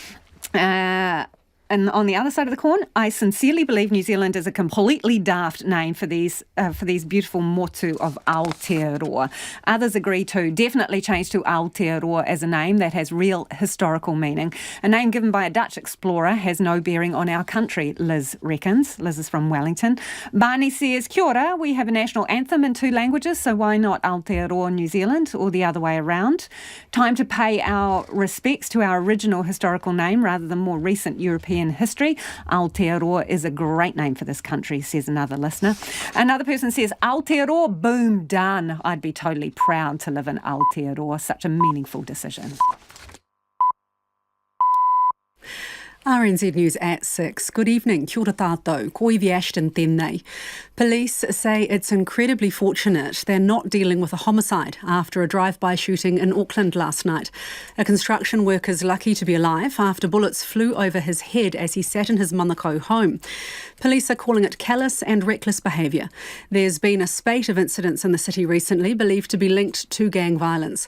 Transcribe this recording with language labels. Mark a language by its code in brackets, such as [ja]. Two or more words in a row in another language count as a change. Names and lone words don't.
[en] And on the other side of the coin, I sincerely believe New Zealand is a completely daft name for these beautiful motu of Aotearoa. Others agree to definitely change to Aotearoa as a name that has real historical meaning. A name given by a Dutch explorer has no bearing on our country, Liz reckons. Liz is from Wellington. Barney says, [mi] kia ora, [en] we have a national anthem in 2 languages, so why not Aotearoa New Zealand or the other way around? Time to pay our respects to our original historical name rather than more recent European history. Aotearoa is a great name for this country, says another listener. Another person says, Aotearoa, boom, done. I'd be totally proud to live in Aotearoa. Such a meaningful decision. RNZ News at 6. Good evening. [mi] Kia ora tātou. Ko iwi Ashton tēnei. [en] Police say it's incredibly fortunate they're not dealing with a homicide after a drive-by shooting in Auckland last night. A construction worker's lucky to be alive after bullets flew over his head as he sat in his manukau home. Police are calling it callous and reckless behaviour. There's been a spate of incidents in the city recently believed to be linked to gang violence.